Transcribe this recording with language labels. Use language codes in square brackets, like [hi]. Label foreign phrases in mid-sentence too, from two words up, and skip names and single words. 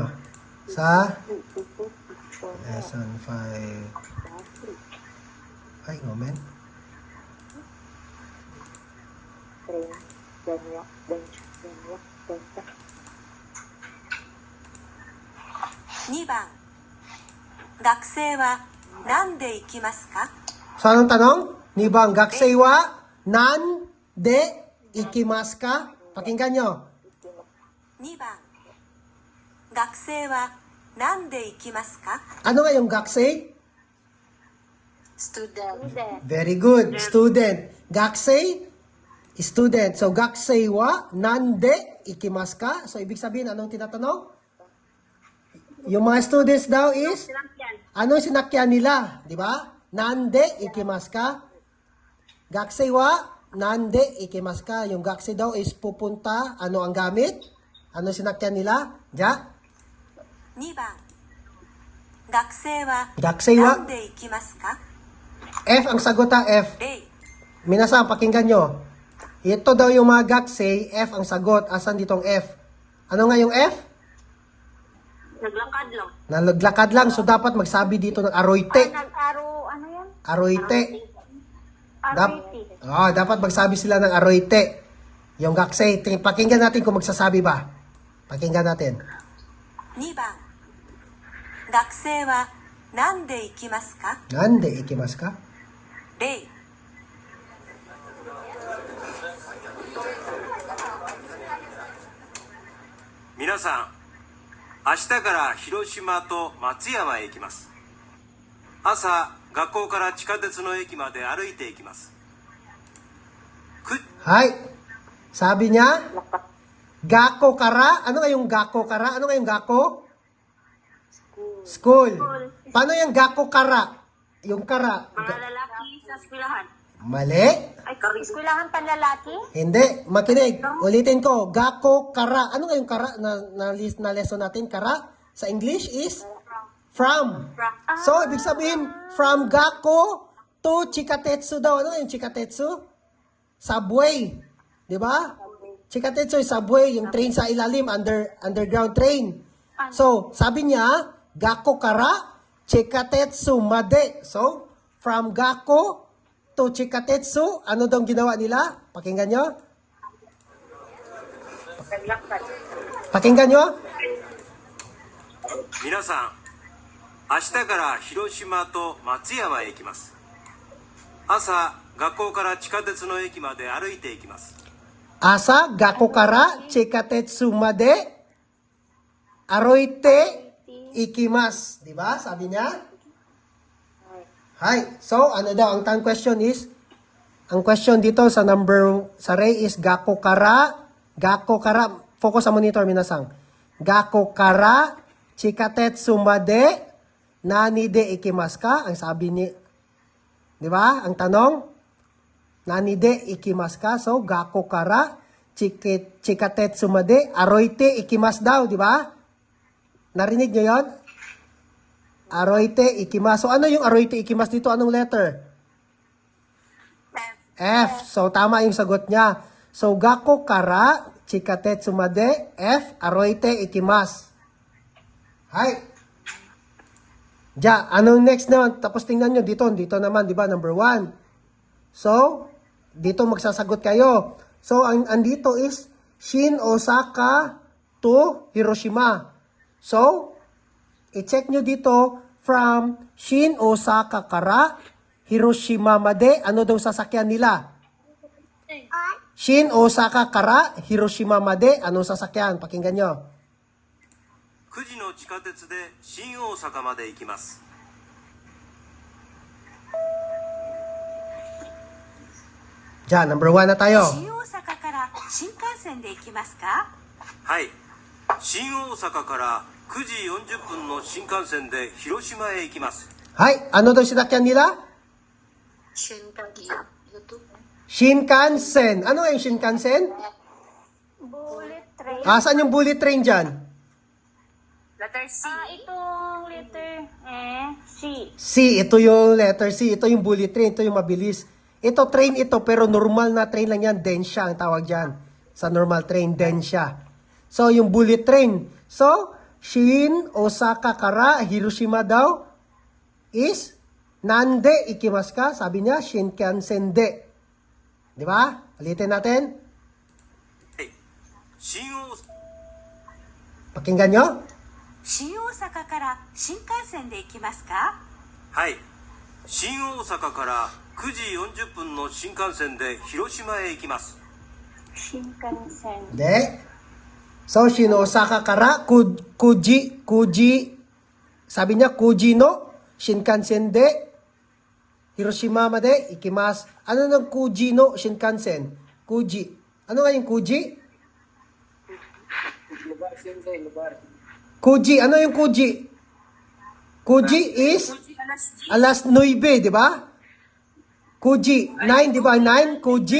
[tl] Sa lesson 5. Ay, moment. [ja] 2 番学生は何で行きますか？ [tl] So, anong tanong? [ja] 2番学生は何で行きますか? [tl] Pakinggan nyo. [ja] 2 番学生は何で行きますか？ [tl] Ano nga yung gaksei? Student. [en] Very good. Student. Gakusei, student. So, [ja] 学生は何で行きますか? [tl] So, ibig sabihin, anong tinatanong? Yung mga students daw is, anong sinakyan nila? Di ba? [ja] 何で行きますか？学生は何で行きますか? [tl] Yung gakusei daw is pupunta. Ano ang gamit? Ano sinakyan nila? Ja? [ja] 2番学生は学生は何で行きますか？ [tl] F ang sagot ha, F. [ja] 例 Minasan, [tl] pakinggan nyo. Ito daw yung mga gakusei, F ang sagot. Asan ditong F? Ano nga yung F? Naglakad lang. Nalaglakad lang. So, dapat magsabi dito ng aroite. Nag-aro, ano yan? Aroite. Ariti. Dapat magsabi sila ng aroite. Yung gakusei. Pakinggan natin kung magsasabi ba. Pakinggan natin. [ja] 2 番学生は何で行きますか？何で行きますか? 例皆さん、明日から広島と松山へ行きます。朝、学校から地下鉄の駅まで歩いて行きます。 [tl] Hay. Sabi niya, [ja] 学校から. [tl] Ano nga yung [ja] 学校から? [tl] Ano nga yung gako? School. Paano yung [ja] 学校から? [tl] Yung kara. Mga lalaki sa eskwelahan. Mali. Ay, Eskwelahan panlalaki? Hindi. Makinig. Ulitin ko. [ja] 学校から. [tl] Ano nga yung kara na lesson natin? Kara sa English is from. So, ibig sabihin, from gako to chikatetsu daw. Ano nga yung chikatetsu? Subway. Di ba? Chikatetsu is subway. Yung train sa ilalim. [en] Underground train. [tl] So, sabi niya, [ja] 学校から、地下鉄まで. [tl] So, from gako to chikatetsu, ano daw ginawa nila? Pakinggan nyo? Pakinggan nyo? [ja] 皆さん、明日から広島と松山へ行きます。朝、学校から地下鉄の駅まで歩いて行きます。朝、学校から、地下鉄まで, 歩いて、行きます. [tl] Diba? Sabi niya? Hi. So, ano daw? Ang question is, ang question dito sa sa Ray is [ja] 学校から, [tl] focus sa monitor, minasang. [ja] 学校から、地下鉄まで、何で行きますか? [tl] Ang sabi ni, di ba? Ang tanong, [ja] 何で行きますか? [tl] So, [ja] 学校から、地下鉄まで、歩いて行きます [tl] daw, di ba? Narinig nyo yon? [ja] 歩いて行きます. [tl] So, ano yung [ja] 歩いて行きます [tl] dito? Anong letter? F. So, tama yung sagot niya. So, [ja] 学校から、地下鉄まで, [tl] F, [ja] 歩いて行きます. [tl] Hi. Ja, anong next naman? Tapos tingnan nyo dito naman, di ba? Number 1. So, dito magsasagot kayo. So, andito is Shin Osaka to Hiroshima. So, i-check nyo dito from [ja] 新大阪から、広島まで, [tl] ano daw sasakyan nila? [ja] 新大阪から、広島まで, [tl] ano sasakyan? Pakinggan nyo. [ja] 9 時の地下鉄で新大阪まで行きます。 [tl] Diyan, number 1 na tayo. [ja] 新大阪から新幹線で行きますか？はい。新大阪から9時40分の新幹線で広島へ行きます。 [tl] Hay, ano daw sinakyan nila? Shinkansen. Ano yung Shinkansen? [en] Bullet train. [tl] Saan yung [en] bullet train [tl] dyan? [en] Letter C. [tl] Itong letter C. C, ito yung letter C. Ito yung [en] bullet train. [tl] Ito yung mabilis. Ito train ito, pero normal na train lang yan. Densha ang tawag dyan. Sa [en] normal train, [tl] densha. So, yung [en] bullet train. [ja] So, 新大阪から広島 [tl] daw is [ja] 何で行きますか? [tl] Sabi niya, [ja] 新幹線で. [tl] Di ba? Ulitin natin. [ja] 新大 [tl] Pakinggan nyo. [ja] 新大阪から新幹線で行きますか？はい。新大阪から9時40分の新幹線で広島へ行きます。 Shinkansen. De. So, 新大阪から九時. [tl] Sabi niya, [ja] 九時の新幹線で広島まで行きます. [tl] Ano ng [ja] 九時の新幹線? [tl] Kuji. Ano nga yung Kuji? Lugar, sensei, lugar. Kuji. Ano yung Kuji? Kuji is alas 9, di ba? Kuji. 9, di ba? 9, Kuji.